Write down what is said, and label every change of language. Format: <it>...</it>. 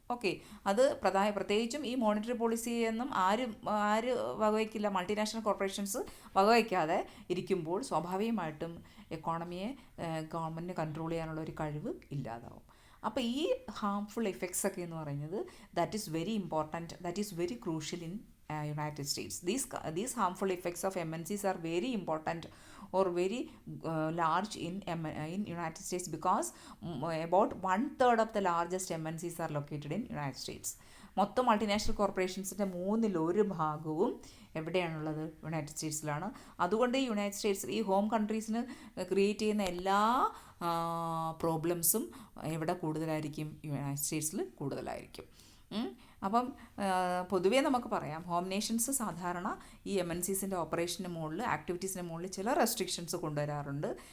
<ml>Okay, അത് പ്രത്യേകിച്ചും ഈ മോണിറ്ററി പോളിസിയൊന്നും ആര് വകവയ്ക്കില്ല, മൾട്ടിനാഷണൽ കോർപ്പറേഷൻസ് വകവയ്ക്കാതെ ഇരിക്കുമ്പോൾ സ്വാഭാവികമായിട്ടും എക്കോണമിയെ ഗവൺമെൻറ്റിന് കൺട്രോൾ ചെയ്യാനുള്ള ഒരു കഴിവ് ഇല്ലാതാവും. അപ്പോൾ ഈ ഹാംഫുൾ എഫക്ട്സ് ഒക്കെ എന്ന് പറയുന്നത്</ml> <en>That is very important, that is very crucial in United States. These harmful effects of MNCs are very important or very large in United States because about 1/3 of the largest MNCs are located in United States.</en> <ml>മൊത്തം multinational കോർപ്പറേഷൻസിൻ്റെ 1/3 എവിടെയാണുള്ളത്? United സ്റ്റേറ്റ്സിലാണ്. അതുകൊണ്ട് ഈ United States ഈ home കൺട്രീസിന് create ചെയ്യുന്ന എല്ലാ പ്രോബ്ലംസും എവിടെ കൂടുതലായിരിക്കും? United സ്റ്റേറ്റ്സിൽ കൂടുതലായിരിക്കും. അപ്പം പൊതുവേ നമുക്ക് പറയാം, ഹോം നേഷൻസ് സാധാരണ ഈ MNCസിൻ്റെ ഓപ്പറേഷന് മുകളിൽ, ആക്ടിവിറ്റീസിന് മുകളിൽ ചില റെസ്ട്രിക്ഷൻസ് കൊണ്ടുവരാറുണ്ട്.</ml>